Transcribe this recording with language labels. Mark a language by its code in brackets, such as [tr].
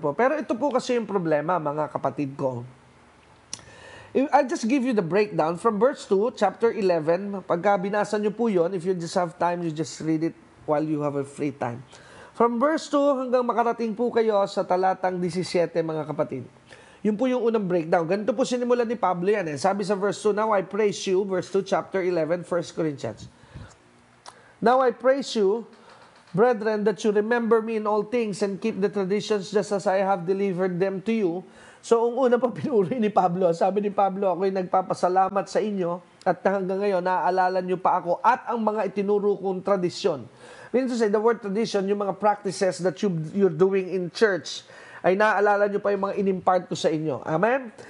[tl] Pero ito po kasi yung problema, mga kapatid ko. [en] I'll just give you the breakdown from verse 2, chapter 11. [tl] Pagka binasa nyo po yun, [en] if you just have time, you just read it while you have a free time. From verse 2 [tl] hanggang makarating po kayo sa talatang 17, mga kapatid. Yun po yung unang breakdown. Ganito po sinimulan ni Pablo yan. Sabi sa verse 2, [en] Now I praise you, [tl] verse 2, chapter 11, 1 Corinthians. [en] Now I praise you, brethren, that you remember me in all things and keep the traditions just as I have delivered them to you, [tl] So, ang una pa pinuri ni Pablo, sabi ni Pablo, ako'y nagpapasalamat sa inyo at hanggang ngayon, naaalala niyo pa ako at ang mga itinuro kong tradisyon. [en] Meaning to say, the word tradition, [tl] yung mga practices [en] that you're doing in church, [tl] ay naaalala niyo pa yung mga inimpart ko sa inyo. Amen?